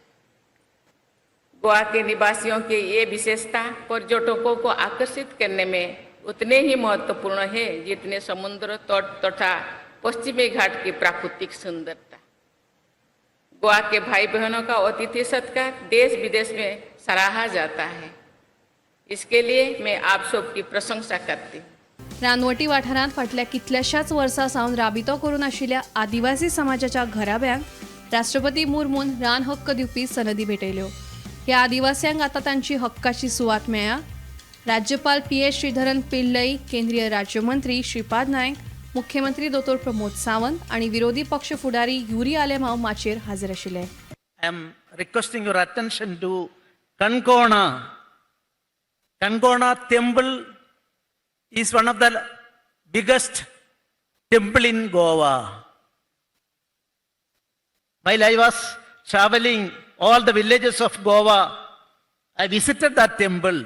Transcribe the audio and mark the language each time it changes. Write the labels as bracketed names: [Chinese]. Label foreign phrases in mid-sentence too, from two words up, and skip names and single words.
[Hindi] गोवा के निवासियों की ये विशेषता पर्यटकों को आकर्षित करने में उतने ही महत्वपूर्ण है जितने समुद्र तट तथा पश्चिमी घाट की प्राकृतिक सुंदरता। गोवा के भाई बहनों का अतिथि सत्कार देश विदेश में सराहा जाता है। इसके लिए मैं आप सबकी प्रशंसा करती हूँ। [Konkani] रानवटी वाठारांत फाटल्या कितल्याशाच वर्सां सावन राबितो करून आशिल्ल्या आदिवासी समाजाच्या घराब्यांक राष्ट्रपती मुर्मून रान हक्क दिवपी सनदी भेटयल्यो। ह्या आदिवास्यांक आतां तांची हक्काची सुवात मेळ्ळ्या। राज्यपाल PS श्रीधरन पिल्लई, केंद्रीय राज्यमंत्री श्रीपाद नायक, मुख्यमंत्री दोतोर प्रमोद सावंत आणि विरोधी पक्ष फुडारी युरी आलेमाव माचेर हाजीर आशिल्ले। [English] I am requesting your attention to Kankona. Kankona temple is one of the biggest temple in Goa. While I was traveling all the villages of Goa, I visited that temple.